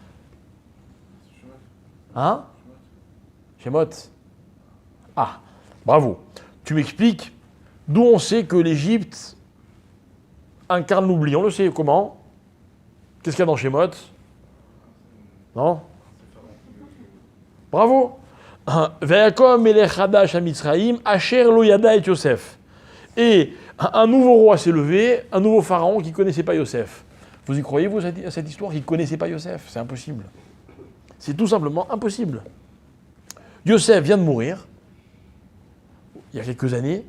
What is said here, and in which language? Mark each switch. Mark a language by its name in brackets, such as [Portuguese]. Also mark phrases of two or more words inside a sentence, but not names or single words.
[French] Hein? Shemot. Ah, bravo. Tu m'expliques d'où on sait que l'Égypte incarne l'oubli. On le sait, comment? Qu'est-ce qu'il y a dans Shemot? Non? Bravo. [Hebrew] ויקם מלך חדש המצרים אשר לא ידע את יוסף. [French] Et un nouveau roi s'est levé, un nouveau pharaon qui ne connaissait pas Yosef. Vous y croyez, vous, à cette histoire, qu'il ne connaissait pas Yosef? C'est impossible. C'est tout simplement impossible. Yosef vient de mourir, il y a quelques années.